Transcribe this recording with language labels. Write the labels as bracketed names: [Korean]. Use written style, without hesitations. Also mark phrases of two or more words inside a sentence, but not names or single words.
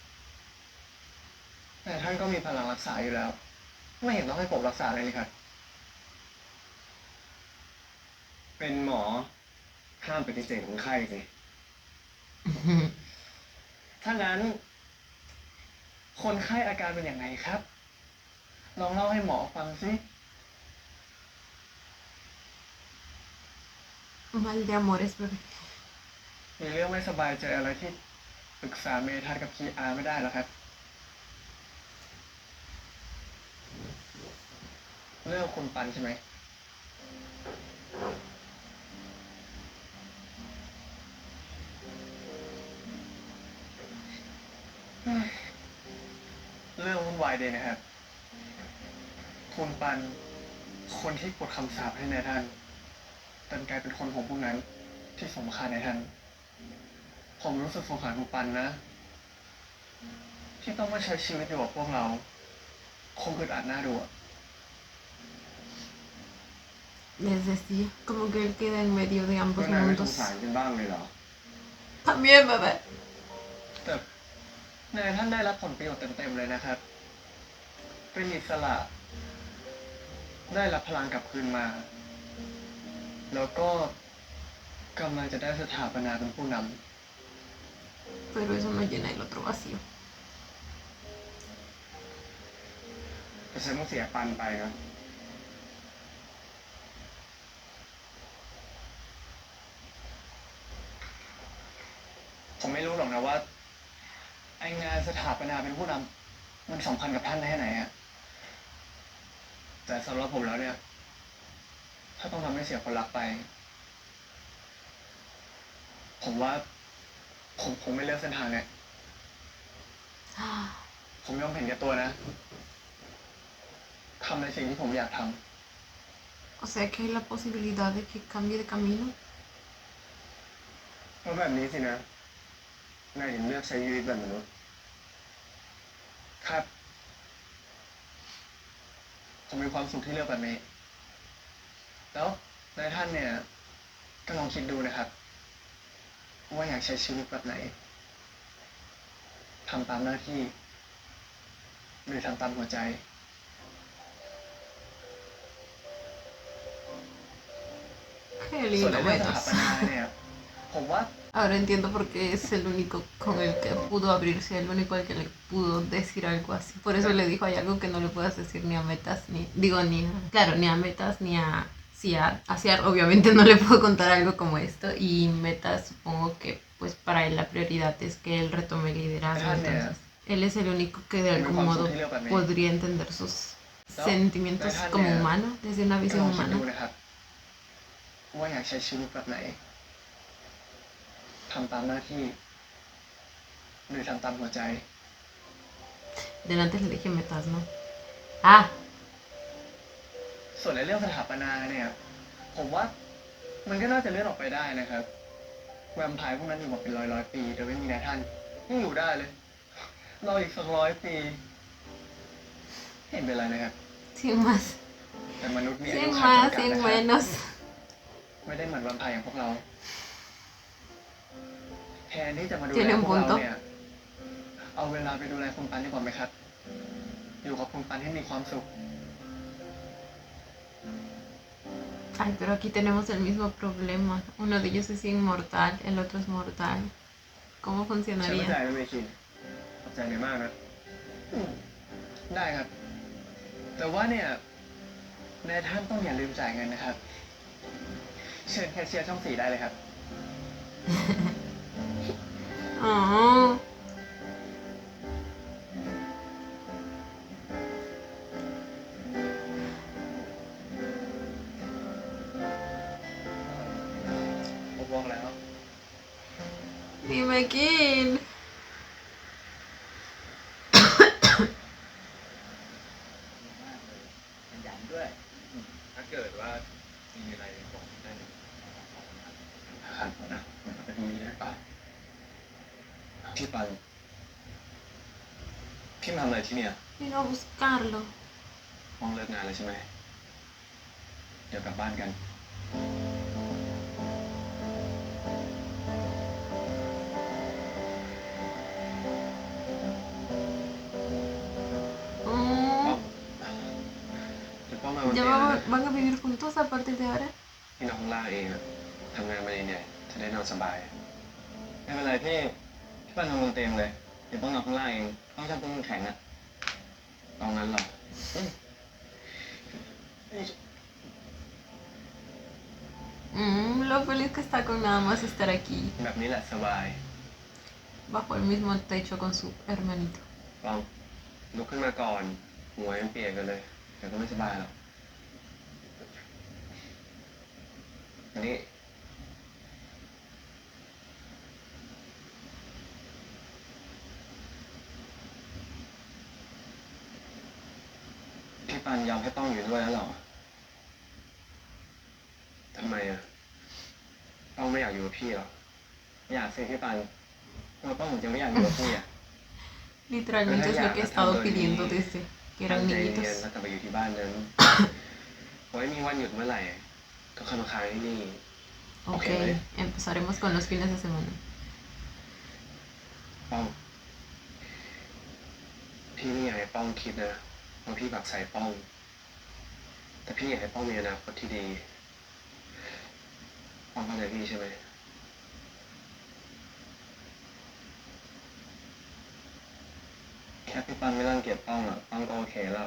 [Thai] แต่ท่านก็มีพลังรักษาอยู่แล้ว ไม่เห็นต้องให้ผมรักษาเลยนี่ครับ เป็นหมอห้ามปฏิเสธคนไข้สิ ถ้างั้น คนไข้อาการเป็นอย่างไรครับ ลองเล่าให้หมอฟังสิ [Spanish] Mal de amores, bebé. [Thai] มีเรื่องไม่สบายใจอะไรที่ปรึกษาเมทัศน์กับพีอาร์ไม่ได้หรอครับ เรื่องคุณปันใช่ไหม เรื่องวุ่นวายดีนะครับ คุณ ปัน คนที่กดคำสาปให้นายท่านดันกลายเป็นคนของพวกนั้นที่สำคัญนายท่าน ผผมรู้สึกสงสารคุณปันนะ ที่ต้องมาใช้ชีวิตอยู่กับพวกเรา คงอึดอัดน่าดูอะ [Spanish] Les decía, como que él queda en medio de [Thai] เพื่ [Spanish] ambos [Thai] อนนายไม่สง [Spanish] mundos. [Thai] สารกันบ้างเลยเหรอ [Spanish] También, bebé. [Thai] แต่นายท่านได้รับผลประโยชน์เต็มๆเลยนะครับ เป็นอิสระ ได้รับพลังกลับคืนมา แล้วก็กำลังจะได้สถาปนาเป็นผู้น [Spanish] Pero eso no llena el otro vacío. [Thai] แต่ฉันต้องเสียปันไปนะ ำผมไม่รู้หรอกนะว่า ไองานสถาปนาเป็นผู้นำมันสำคัญกับท่านแค่ไหนอะ แต่สำหรับผมแล้วเนี่ย ถ้าต้องทำให้เสียคนรักไป ผมว่า ผมคงไม่เลือกเส้นทางเนี่ย ผมยอมเห็นแก่ตัวนะ ทำในสิ่งที่ผมอยากท [Spanish] O sea que hay la posibilidad de que cambie de camino. [Thai] เพราะแบบนี้สินะ นายถึงเลือกใช้ชีวิตแบบมนุษย์ ำครับ ผมมีความสุขที่เลือกแบบนี้ แล้วนายท่านเนี่ย ก็ลองคิดดูนะครับ ว่าอยากใช้ชีวิตแบบไหน ทำตามหน้าที่ หรือทำตามหัวใจ [Spanish] Qué [Thai] ส่วน [Spanish] lindo, [Thai] ในเรื่องส [Spanish] bueno. [Thai] ถาปนาเนี่ย ผมว่า [Spanish] Ahora entiendo por qué es el único con el que pudo abrirse, el único al que le pudo decir algo así. Por eso le dijo, hay algo que no le puedas decir ni a Metas, ni... Digo, ni a... Claro, ni a Metas, ni a... Sí, a Ciar, obviamente no le puedo contar algo como esto. Y Metas, supongo que, pues, para él la prioridad es que él retome el liderazgo. Entonces, él es el único que de algún modo podría entender sus sentimientos como humano, desde una [Thai] ก็ล [Spanish] visión [Thai] องคิด [Spanish] humana. [Thai] ดูนะครับ ว่าอยากใช้ชีวิตแบบไหน ทำตามหน้าที่ หรือทำตามหัวใจ [Spanish] Delante le dije Metas, ¿no? Ah, [Thai] ส่วนในเรื่องสถาปนาเนี่ย ผมว่ามันก็น่าจะเลื่อนออกไปได้นะครับ แวมไพร์พวกนั้นอยู่มาเป็นร้อยปีโดยไม่มีนายท่านยังอยู่ได้เลย รออีกสัก100 ปีไม่เห็นเป็นไรนะครับ [Spanish] sin más, [Thai] แต่มนุษย์มีอายุ [Spanish] sin [Thai] ขัย [Spanish] más, [Thai] จำกัด [Spanish] sin [Thai] นะครับ [Spanish] menos. [Thai] ไม่ได้เหมือนแวมไพร์อย่างพวกเรา แทนที่จะมาดู [Spanish] Tiene [Thai] แล [Spanish] un [Thai] พวกเรา [Spanish] punto. [Thai] เนี่ย เอาเวลาไปดูแลคุณปันดีกว่าไหมครับ อยู่กับคุณปันให้มีความสุข [Spanish] Ay, pero aquí tenemos el mismo problema. Uno de ellos es inmortal, el otro es mortal. ¿Cómo [Thai] ฉันเข้าใจ [Spanish] funcionaría? [Thai] นะเมคินขอบใจนายมากนะ ได้ครับ แต่ว่าเนี่ยนายท่านต้องอย่าลืมจ่ายเงินนะครับ เชิญแคชเชียร์ช่อง 4ได้เลยครับ Oh, ผมบอกแล้ว [Spanish] dime quién. [Thai] ขยันด้วย ถ้าเกิดว่ามีอะไรบอกได้เลย ครับนะไปตรงนี้นะป่ะ พี่ปัน พี่มาทำอะไรที่เนี่ย [Spanish] Vino a buscarlo. [Thai] ห้องเลิกงานแล้วใช่ไหม เดี๋ยวกลับบ้านกัน Oh, เดี๋ยวพ่อมาวัน [Spanish] ¿ya [Thai] เตียงแล้วนะ [Spanish] van a vivir juntos a partir de ahora? [Thai] พี่นอนข้างล่างเองอะทำงานมาเหนื่อยๆจะได้นอนสบาย ไม่เป็นไรพี่ พี่ปันนอนบนเตียงเลย เดี๋ยวต้องนอนข้างล่างเอง ต้องจับต้องแข็งอ่ะ ตรงนั้นเหรอ [Spanish] Lo feliz que está con nada más estar aquí, [Thai] แบบนี้แหละสบาย [Spanish] bajo el mismo techo con su hermanito. [Thai] ลองลุกขึ้นมาก่อน หัวยังเปียกกันเลย เดี๋ยวก็ไม่สบายหรอกอันนี้ พี่ปันยอมให้ต้องอยู่ด้วยแล้วเหรอ ทำไมอะต้องไม่อยากอยู่กับพี่หรอ อยากสิพี่ปันทำไมป้องถึงจะไม่อยากอยู่กับพี่อ่ะ [Spanish] Literalmente es lo que he estado pidiendo desde que [Thai] ตั้ง [Spanish] eran [Thai] ใจเรียน [Spanish] niñitos. [Thai] แล้วกลับไปอยู่ที่บ้านนั้น ไว้มีวันหยุดเมื่อไหร่ก็เข้ามาค้างที่นี่ [Spanish] Ok, empezaremos con los fines de semana. [Thai] ป้องพี่ไม่อยากให้ป้องคิดนะว่าพี่บักใส่ป้อง แต่พี่อยากให้ป้องมีอนาคตที่ดีป้องเข้าใจพี่ใช่ไหม แค่พี่ปันไม่รังเกียจป้องอ่ะป้องก็โอเคแล้ว